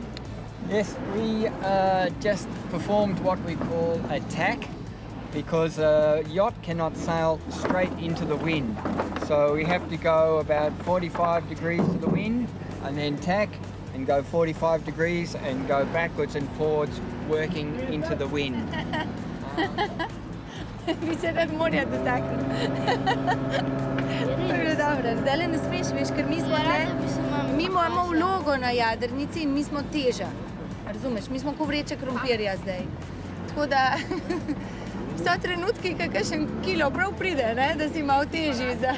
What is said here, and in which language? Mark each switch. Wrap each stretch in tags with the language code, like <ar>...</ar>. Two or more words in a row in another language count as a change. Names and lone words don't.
<en>Yes, we just performed what we call a tack, because a yacht cannot sail straight into the wind. So we have to go about 45 degrees to the wind and then tack and go 45 degrees and go backwards and forwards working into the wind.</en> <sl>Vi se rad morja dotakniti. To je bilo dobro. Zdajle ne smeš, veš, ker mi smo mi imamo vlogo na jadrnici in mi smo teža. Razumeš, mi smo ko vreče krompirja zdaj. Tako da so trenutki, ko kakšen kilo prav pride, ne, da si malo težji.</sl>